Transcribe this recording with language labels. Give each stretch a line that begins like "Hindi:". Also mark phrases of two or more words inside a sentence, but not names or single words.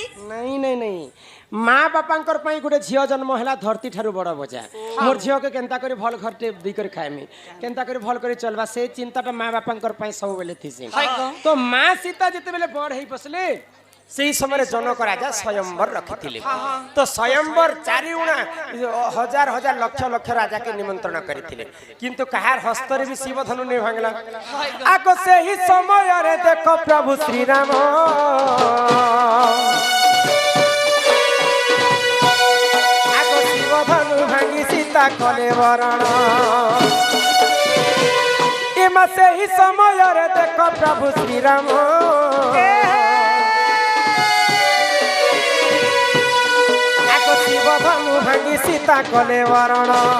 Odia: ନାହିଁ ମା ବାପାଙ୍କର ପାଇଁ ଗୋଟେ ଝିଅ ଜନ୍ମ ହେଲା ଧରତୀ ଠାରୁ ବଡ଼ ବୋଝ ମୋର ଝିଅ କେ କେନତା କରି ଭଲ ଘରଟେ ଦେଇ କରି ଖାଇମି କେନତା କରି ଭଲ କରି ଚଳିବା ସେ ଚିନ୍ତାଟା ମା ବାପାଙ୍କର ପାଇଁ ସବୁ ବେଳେ ଥିସି ତ ମା ସୀତା ଯେତେ ବେଳେ ବଡ଼ ହେଇ ବସିଲେ ସେହି ସମୟ ଜନକ ରାଜା ସ୍ୱୟମ୍ବର ରଖିଥିଲେ ତ ସ୍ୱୟମ୍ବର ଚାରିଉଣା ହଜାର ହଜାର ଲକ୍ଷ ଲକ୍ଷ ରାଜା କେ ନିମନ୍ତ୍ରଣ କରିଥିଲେ କିନ୍ତୁ କାହାର ହସ୍ତରେ ବି ଶିବ ଧନୁ ନ ଭାଙ୍ଗିଲା ଆଉ ସେହି ସମୟ ରେ ଦେଖ ପ୍ରଭୁ ଶ୍ରୀ ରାମ ଆଉ ଶିବ ଧନୁ ଭାଙ୍ଗି ସୀତା କଲେ ବରଣ ଏମା ସେହି ସମୟ ରେ ଦେଖ ପ୍ରଭୁ ଶ୍ରୀ ରାମ ଧନୁ ଭାଙ୍ଗି ସୀତା କଲେ ବରଣ